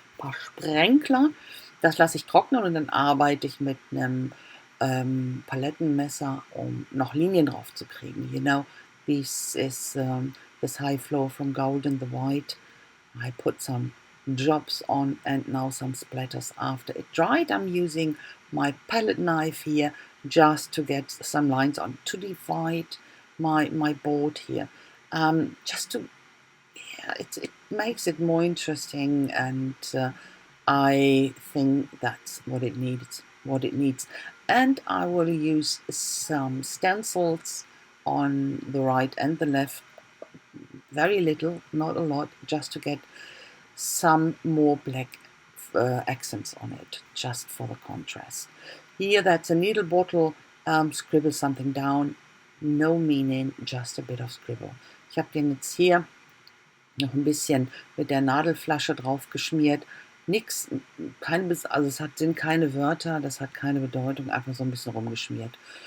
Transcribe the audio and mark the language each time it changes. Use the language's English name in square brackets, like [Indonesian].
[German] paar Sprenkler. Das lasse ich trocknen und dann arbeite ich mit einem Palettenmesser, um noch Linien drauf zu kriegen. [English] You know, this is this high flow from gold and the white. I put some drops on and now some splatters after it dried. I'm using my palette knife here just to get some lines on to divide my board here. Just to, yeah, it makes it more interesting, and I think that's what it needs. And I will use some stencils on the right and the left, very little, not a lot, just to get some more black accents on it, just for the contrast. Here, that's a needle bottle. Scribble something down, no meaning, just a bit of scribble. [German] Ich habe den jetzt hier noch ein bisschen mit der Nadelflasche drauf geschmiert. Nix, also sind keine Wörter, das hat keine Bedeutung, einfach so ein bisschen rumgeschmiert.